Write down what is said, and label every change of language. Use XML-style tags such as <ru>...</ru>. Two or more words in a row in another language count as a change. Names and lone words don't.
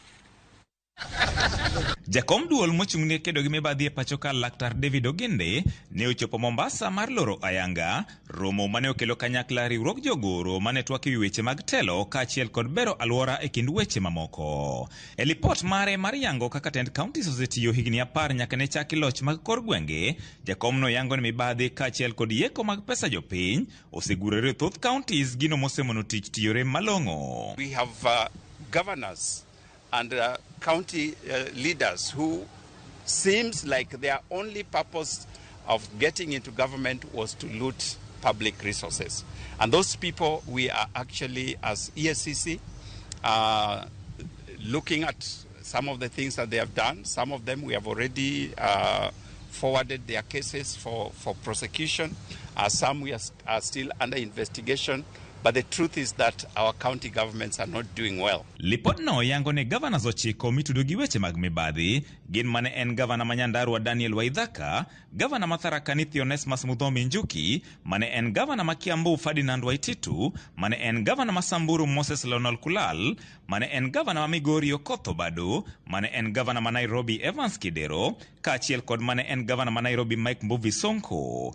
<luo>Jakom duol mochung'ne kedo gi mibadhi e pachoka Laktar David Ogende ne ochopo Mombasa mar loro ayanga romo mane okelo kanyakla riwruok jogoro mane twak ewi weche mag telo kaachiel kod bero alwora e kind weche mamoko. E lipot mare mar yango kaka tend kaontis osetiyo higni 10 nyaka ne chaki loch mag kor gwenge, jakom no yango ni mibadhi kaachiel kod yeko mag pesa jopiny osegurore thoth kaontis gino mosemono tich tiyore malong'o.</luo> <en>We have governors and county leaders who seems like their only purpose of getting into government was to loot public resources. And those people, we are actually, as EACC, looking at some of the things that they have done. Some of them we have already forwarded their cases for prosecution. Some we are still under investigation. But the truth is that our county governments are not doing well.</en> <luo>Lipot no yango ne governors ochiko mitudo gi weche mag mibadhi gin mane en governor ma Nyandarua Daniel Waithaka, governor ma Tharaka Nithi Onesmus Muthomi Njuki, mane en governor ma Kiambu Ferdinand Waititu, mane en governor ma Samburu Moses Lonol Kulal, mane en governor ma Migori Okoth Obado, mane en governor ma Nairobi Evans Kidero, kaachiel kod mane en governor ma Nairobi Mike Mbuvi Sonko.</luo>